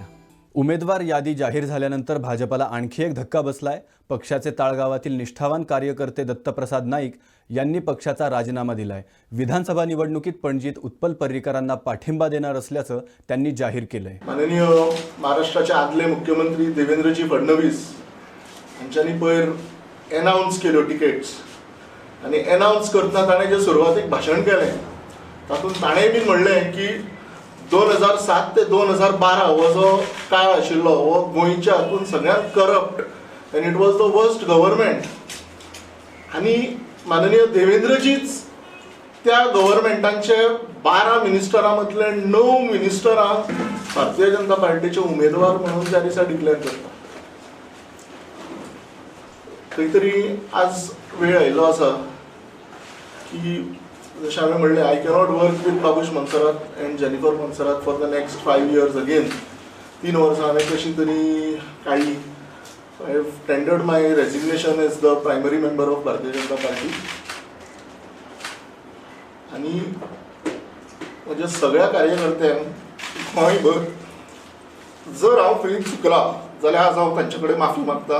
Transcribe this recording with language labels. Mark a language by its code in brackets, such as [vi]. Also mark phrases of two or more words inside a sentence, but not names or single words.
[mr] उमेदवार यादी जाहीर झाल्यानंतर भाजपाला आणखी एक धक्का बसलाय. पक्षाचे ताळगावातील निष्ठावान कार्यकर्ते दत्तप्रसाद नाईक यांनी पक्षाचा राजीनामा दिलाय. विधानसभा निवडणुकीत पणजीत उत्पल पर्रीकरांना पाठिंबा देणार असल्याचं त्यांनी जाहीर केलंय. [kok] माननीय महाराष्ट्राचे आदले मुख्यमंत्री देवेंद्रजी फडणवीस यांच्यानी पयर अनाउन्स केल्यो टिकेट्स आणि अनाउन्स करतना ताणें जे सुरवातीक भाशण केलें तातूंत ताणें बीन म्हणलें की 2007 ते 2012 हो जो काळ आशिल्लो हो गोंयच्या हातूंत सगळ्यांत करप्ट [en] and it was the worst government. [kok] आनी माननीय देवेंद्रजीच त्या गव्हर्मेंटांचे 12 मिनिस्टरां मदले 9 मिनिस्टरां भारतीय जनता पार्टीचे उमेदवार म्हणून त्या दिसा डिक्लेअर करता. खंय तरी आज वेळ आयिल्लो आसा की जशें हांवें म्हणलें, [en] I cannot work with Babush Monserrate and Jennifer Monserrate for the next 5 years again. [kok] 3 वर्सां हांवें कशी तरी काडली. [en] I have tendered my resignation as the primary member of Bharatiya Janata Party. [kok] आनी म्हज्या सगळ्या कार्यकर्त्यांक गोंयभर जर हांव खंय चुकला जाल्यार आज हांव तांचे कडेन माफी मागता.